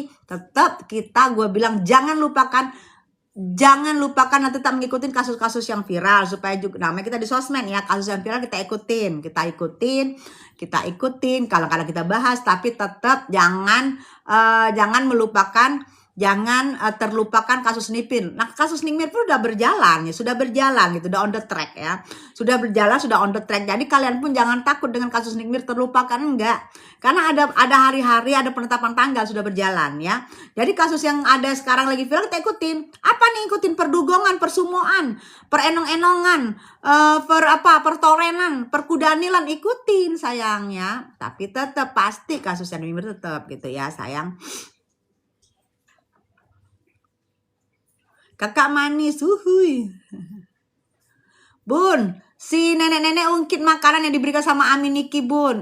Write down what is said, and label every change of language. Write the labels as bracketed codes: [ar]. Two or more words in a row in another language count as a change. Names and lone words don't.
[id] Tetap gue bilang jangan lupakan tetap mengikuti kasus-kasus yang viral supaya juga namanya kita di sosmed ya, kasus yang viral kita ikutin. Kadang-kadang kita bahas, tapi tetap jangan terlupakan kasus Nipin. Nah, kasus Nick Mir pun udah berjalan gitu, udah [en] on the track [id] ya. [en] Sudah on the track. [id] Jadi kalian pun jangan takut dengan kasus Nick Mir terlupakan, enggak. Karena ada hari-hari, ada penetapan tanggal sudah berjalan ya. Jadi kasus yang ada sekarang lagi viral kita ikutin. Apa nih ikutin? Perdugongan, persumoan, perenong-enongan, pertorenan, perkudanilan, ikutin sayangnya. Tapi tetap pasti kasus yang Nick Mir tetap gitu ya sayang. Kakak manis, uhuy. Bun, si nenek-nenek ungkit makanan yang diberikan sama Amin Niki, Bun.